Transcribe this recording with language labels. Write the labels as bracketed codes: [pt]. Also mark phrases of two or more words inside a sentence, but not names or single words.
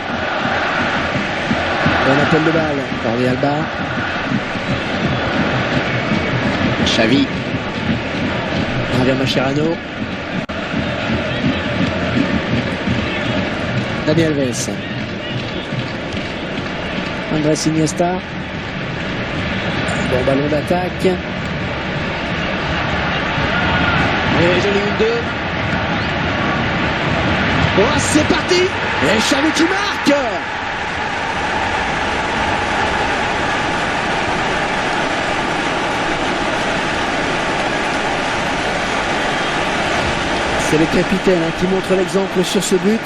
[fr] On appelle le balle, Jordi Alba. Xavi. Javier Mascherano. Dani Alves. Andrés Iniesta. Bon ballon d'attaque. Et joli 1-2. Oh, c'est parti! Et Xavi qui marque! C'est le capitaine qui montre l'exemple sur ce but.